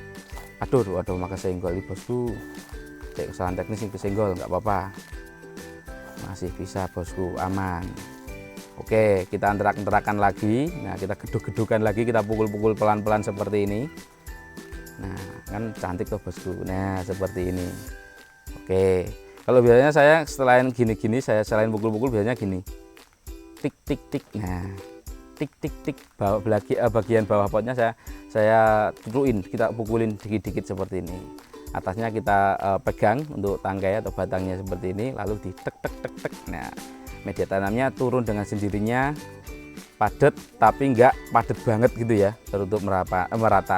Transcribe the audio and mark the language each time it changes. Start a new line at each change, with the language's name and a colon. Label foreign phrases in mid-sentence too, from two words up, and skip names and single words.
Indonesian: Aduh maka senggol nih bosku, kesalahan teknis ini kesenggol, nggak apa-apa, masih bisa bosku, aman. Oke, kita anterak-anterakan lagi. Nah, kita geduk-gedukan lagi, kita pukul-pukul pelan-pelan seperti ini. Nah, kan cantik tuh bosku. Nah, seperti ini. Oke, kalau biasanya saya selain gini-gini, selain pukul-pukul biasanya gini, tik tik tik. Nah, tik tik tik, bagian bawah potnya saya tutuin, kita pukulin dikit-dikit seperti ini. Atasnya kita pegang untuk tangkai atau batangnya seperti ini, lalu di tek tek tek tek. Nah, media tanamnya turun dengan sendirinya, padat tapi enggak padat banget gitu ya, tertutup merata.